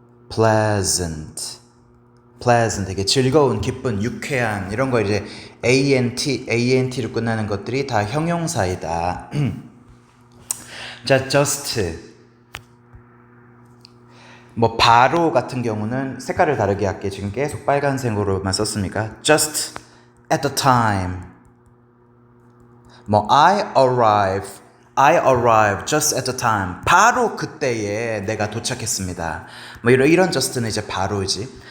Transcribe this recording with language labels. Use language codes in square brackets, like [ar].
[ko] pleasant 되게 즐거운, 기쁜, 유쾌한 이런 거 이제 ant로 끝나는 것들이 다 형용사이다. 자, just 뭐 바로 같은 경우는 색깔을 다르게 할게. 지금 계속 빨간색으로만 썼으니까 [en] just at the time. 뭐 I arrive just at the time. [ko] 바로 그때에 내가 도착했습니다. 뭐 이런 just는 이제 바로지.